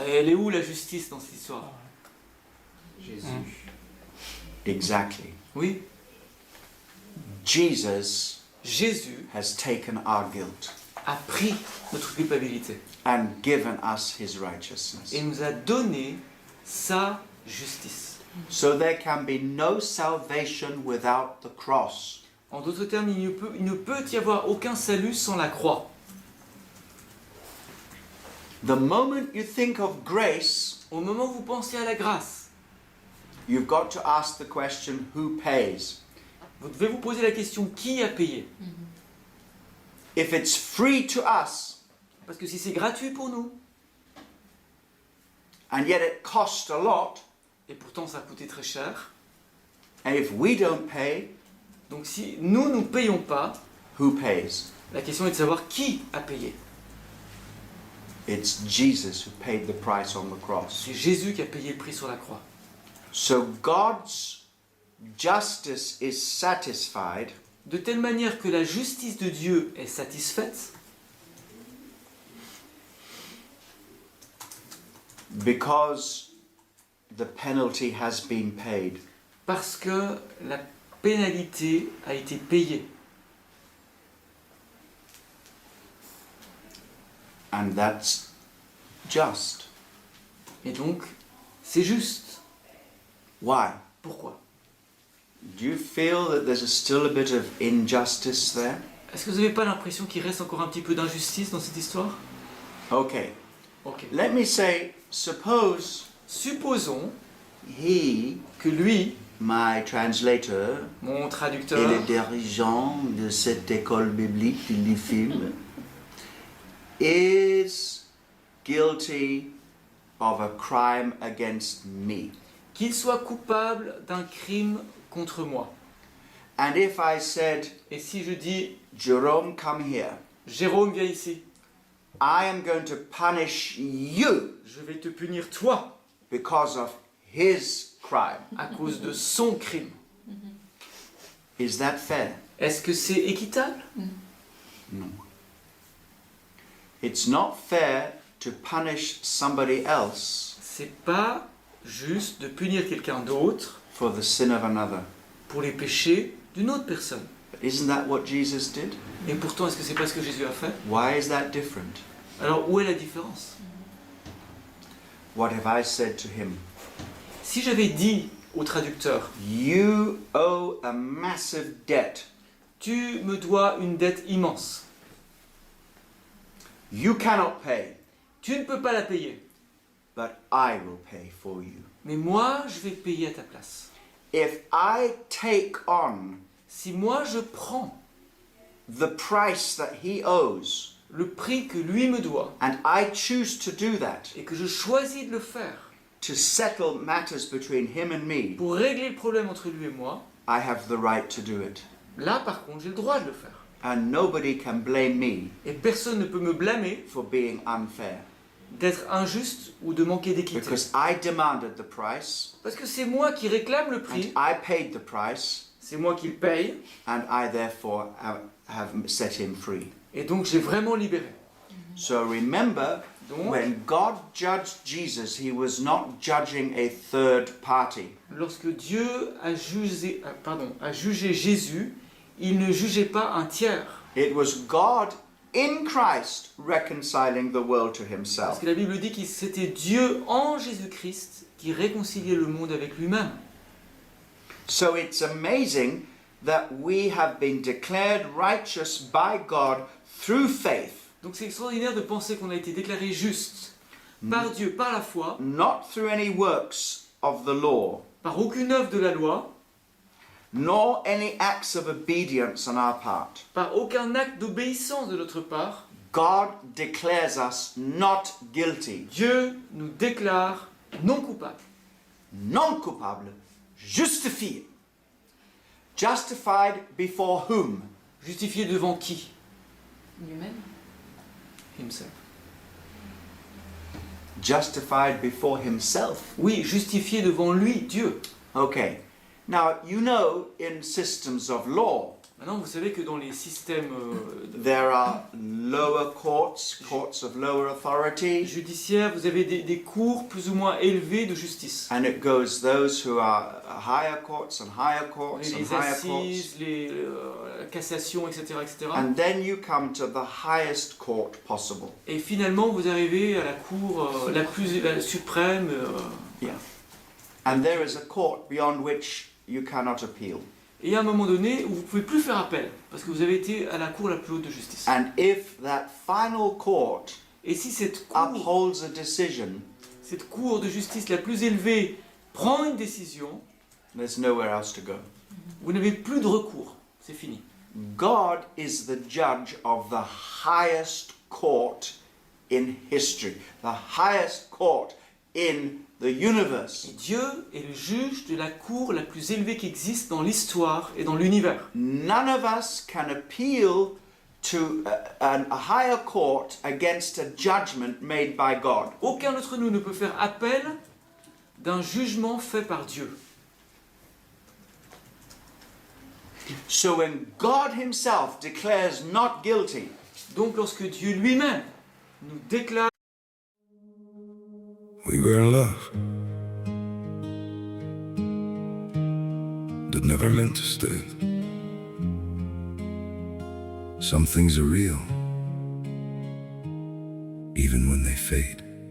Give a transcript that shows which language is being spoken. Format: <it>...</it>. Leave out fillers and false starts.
<fr>Elle est où la justice dans cette histoire? Jésus.</fr> <en>Exactly.</en> <fr>Oui,</fr> <en>Jesus</en> <fr>Jésus</fr> <en>has taken our guilt</en> <fr>a pris notre culpabilité</fr> <en>and given us his righteousness.</en> <fr>et nous a donné sa justice.</fr> <en>So there can be no salvation without the cross.</en> <fr>En d'autres termes, il ne peut y avoir aucun salut sans la croix.</fr> <en>The moment you think of grace,</en> <fr>Au moment où vous pensez à la grâce,</fr> <en>you've got to ask the question, who pays?</en> <fr>vous devez vous poser la question qui a payé?</fr> <en>If it's free to us,</en> <fr>Parce que si c'est gratuit pour nous,</fr> <en>and yet it cost a lot,</en> <fr>et pourtant ça a coûté très cher,</fr> <en>and if we don't pay,</en> <fr>donc si nous ne payons pas,</fr> <en>who pays?</en> <fr>la question est de savoir qui a payé.</fr> <en>It's Jesus who paid the price on the cross.</en> <fr>C'est Jésus qui a payé le prix sur la croix.</fr> <en>So God's justice is satisfied</en> <fr>De telle manière que la justice de Dieu est satisfaite,</fr> <en>because the penalty has been paid.</en> <fr>parce que la pénalité a été payée.</fr> <en>And that's just.</en> <fr>Et donc, c'est juste.</fr> <en>Why?</en> <fr>Pourquoi?</fr> <en>Do you feel that there's still a bit of injustice there?</en> <fr>Est-ce que vous n'avez pas l'impression qu'il reste encore un petit peu d'injustice dans cette histoire?</fr> <en>Okay.</en> <fr>Ok.</fr> <en>Let me say, suppose</en> <fr>Supposons</fr> <en>he,</en> <fr>que lui,</fr> <en>my translator,</en> <fr>mon et le traducteur, dirigeant de cette école biblique du film,</fr> <en>is guilty of a crime against me.</en> <fr>qu'il soit coupable d'un crime contre moi.</fr> <en>And if I said,</en> <fr>Et si je dis,</fr> <en>Jerome, come here,</en> <fr>Jérôme, viens ici,</fr> <en>I am going to punish you</en> <fr>je vais te punir toi</fr> <en>because of his crime.</en> <fr>à cause de son crime.</fr> <en>Is that fair?</en> <fr>Est-ce que c'est équitable?</fr> <en>No. It's not fair to punish somebody else</en> <fr>C'est pas juste de punir quelqu'un d'autre</fr> <en>for the sin of another.</en> <fr>pour les péchés d'une autre personne.</fr> <en>But isn't that what Jesus did?</en> <fr>Et pourtant, est-ce que c'est pas ce que Jésus a fait?</fr> <en>Why is that different?</en> <fr>Alors, où est la différence?</fr> <en>What have I said to him?</en> <fr>Si j'avais dit au traducteur,</fr> <en>You owe a massive debt.</en> <fr>tu me dois une dette immense,</fr> <en>You cannot pay,</en> <fr>tu ne peux pas la payer,</fr> <en>but I will pay for you.</en> <fr>mais moi, je vais payer à ta place.</fr> <en>If I take on</en> <fr>Si moi, je prends</fr> <en>the price that he owes,</en> <fr>le prix que lui me doit</fr> <en>and I choose to do that,</en> <fr>et que je choisis de le faire</fr> <en>to settle matters between him and me,</en> <fr>pour régler le problème entre lui et moi,</fr> <en>I have the right to do it.</en> <fr>là, par contre, j'ai le droit de le faire.</fr> <en>And nobody can blame me</en> <fr>Et personne ne peut me blâmer</fr> <en>for being unfair.</en> <fr>d'être injuste ou de manquer d'équité.</fr> <en>Because I demanded the price,</en> <fr>Parce que c'est moi qui réclame le</fr> <en>and</en> <fr>prix,</fr> <en>I paid the price,</en> <fr>c'est moi qui le paye,</fr> <en>and I therefore have set him free.</en> <fr>et donc j'ai vraiment libéré.</fr> <en>So remember,</en> <fr>Donc,</fr> <en>when God judged Jesus, he was not judging a third party.</en> <fr>lorsque Dieu a jugé Jésus, il ne jugeait pas un tiers.</fr> <en>It was God in Christ reconciling the world to</en> <fr>Parce</fr> <en>himself.</en> <fr>que la Bible dit que c'était Dieu en Jésus-Christ qui réconciliait le monde avec lui-même.</fr> <en>So it's amazing that we have been declared righteous by God through faith,</en> <fr>Donc c'est extraordinaire de penser qu'on a été déclaré juste par Dieu, par la foi,</fr> <en>not through any works of the law,</en> <fr>par aucune œuvre de la loi,</fr> <en>nor any acts of obedience on our part,</en> <fr>par aucun acte d'obéissance de notre part,</fr> <en>God declares us not guilty,</en> <fr>Dieu nous déclare non coupables. non coupable, justifié.</fr> <en>Justified before whom?</en> <fr>Justifiés devant qui? Lui-même.</fr> <en>Himself. Justified before himself.</en> <fr>Oui, justifié devant lui, Dieu.</fr> <en>Okay. Now, you know in systems of law,</en> <fr>Maintenant, vous savez que dans les systèmes</fr> <en>there are lower courts, courts of lower authority,</en> <fr>judiciaires, vous avez des cours plus ou moins élevés de justice.</fr> <en>and it goes those who are higher courts and higher courts and</en> <fr>Les</fr> <en>higher courts.</en> <fr>assises, la cassation, etc., etc.</fr> <en>And then you come to the highest court possible.</en> <fr>Et finalement, vous arrivez à la cour la suprême.</fr> <en>And there is a court beyond which you cannot appeal.</en> <fr>Et à un moment donné, où vous ne pouvez plus faire appel, parce que vous avez été à la cour la plus haute de justice.</fr> <en>And if that final court</en> <fr>Et si cette</fr> <en>upholds a decision,</en> <fr>cour de justice la plus élevée prend une décision,</fr> <en>there's nowhere else to go.</en> <fr>vous n'avez plus de recours. C'est fini.</fr> <en>God is the judge of the highest court in history, the highest court in the universe.</en> <fr>Et Dieu est le juge de la cour la plus élevée qui existe dans l'histoire et dans l'univers.</fr> <en>None of us can appeal to a higher court against a judgment made by God.</en> <fr>Aucun d'entre nous ne peut faire appel d'un jugement fait par Dieu.</fr> <en>So when God himself declares not guilty,</en> <fr>Donc lorsque Dieu lui-même nous déclare</fr> <en>We were in love that never meant to stay. Some things are real, even when they fade.</en>